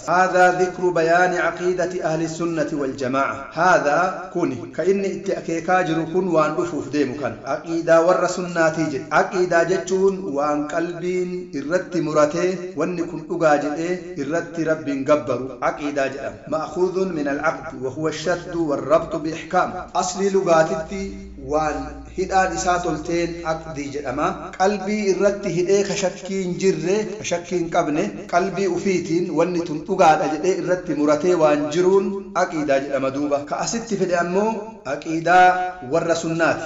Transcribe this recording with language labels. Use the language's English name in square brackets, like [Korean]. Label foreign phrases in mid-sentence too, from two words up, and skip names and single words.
[Arabic] هذا ذكر بيان عقيدة أهل السنة والجماعة. [Oromo] Haadhaa kuni ka inni itti akeekaa jiru kun waan dhufuuf deemu kan aqiidaa warra sunnaatii jedhe. Aqiidaa jechuun waan qalbiin irratti muratee wanni kun dhugaa jedhee irratti rabbiin gabbaru aqiidaa jedhama. [Arabic] مأخوذ من العقد وهو الشد والربط بإحكام. [Oromo] Asli lugaatitti waan hidhaan isaa tolteen aqdii jedhama. Qalbii irratti hidhee ka shakkii hin jirre ka shakkii hin qabne qalbii ufiitiin wanni tun dhugaadha jedhee irratti muratee waan jiruun aqiidaa jedhama. Duuba ka asitti fedhe ammoo aqiidaa warra sunnaati.